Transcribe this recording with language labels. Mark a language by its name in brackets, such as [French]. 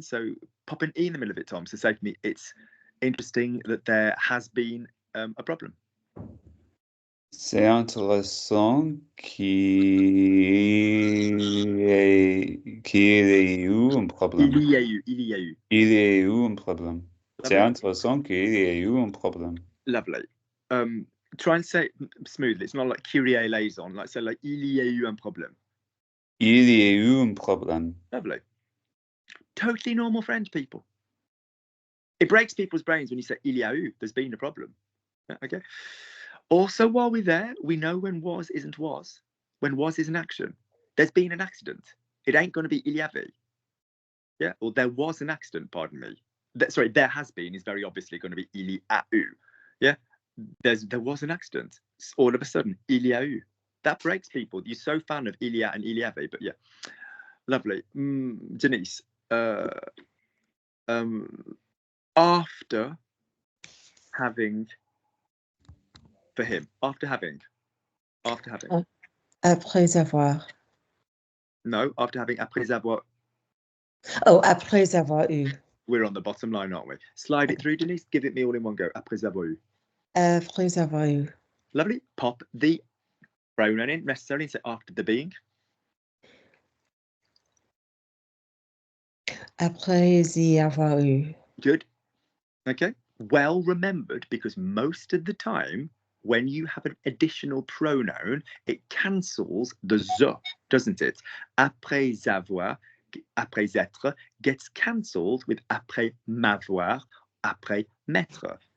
[English] So pop an E in the middle of it, Tom. So say to me, it's interesting that there has been a problem. [French] C'est intéressant qu'il ait eu un problème. Il y a eu. Il y a eu un problème. C'est intéressant qu'il y ait eu un problème. [English] Lovely. Try and say it smoothly. It's not like Kyrie eleison. Like say like [French] il y a eu un problème. Il y a eu un problème. [English] Lovely. Totally normal French, people. It breaks people's brains when you say [French] il y a eu. [English] There's been a problem. Okay. Also, while we're there, we know when was isn't was. When was is an action. There's been an accident. It ain't going to be [French] il y avait. [English] Yeah, or there was an accident, pardon me. Sorry, there has been is very obviously going to be [French] il y a eu. [English] Yeah, there was an accident. All of a sudden, [French] il y a eu. [English] That breaks people. You're so fan of [French] il y a and il y avait, [English] but yeah. Lovely. Denise, after having... For him, after having. [French] Après avoir. [English] No, after having, [French] après avoir. Oh, après avoir eu. [English] We're on the bottom line, aren't we? Slide it through, Denise. Give it me all in one go. [French] Après avoir eu. Après avoir eu. [English] Lovely. Pop the pronoun in necessarily. So after the being. [French] Après y avoir eu. [English] Good. Okay. Well remembered, because most of the time, when you have an additional pronoun, it cancels the ze, doesn't it? [French] Après avoir, après être, [English] gets cancelled with [French] après m'avoir, après m'être.